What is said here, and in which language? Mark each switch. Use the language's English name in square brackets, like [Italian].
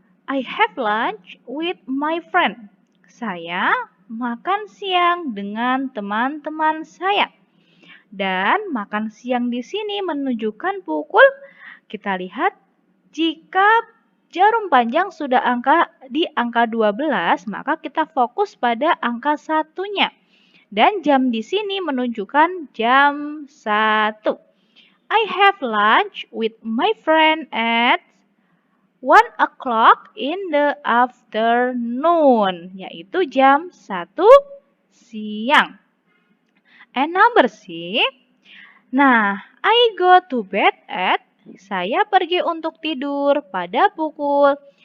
[English] I have lunch with my friend. [Indonesian] Saya makan siang dengan teman-teman saya. Dan makan siang di sini menunjukkan pukul. Kita lihat jika jarum panjang sudah di angka 12, maka kita fokus pada angka satunya. Dan jam di sini menunjukkan jam 1. [English] I have lunch with my friend at 1 o'clock in the afternoon, [Indonesian] yaitu jam 1 siang. [English] And number C. Nah, I go to bed at, [Indonesian] saya pergi untuk tidur pada pukul.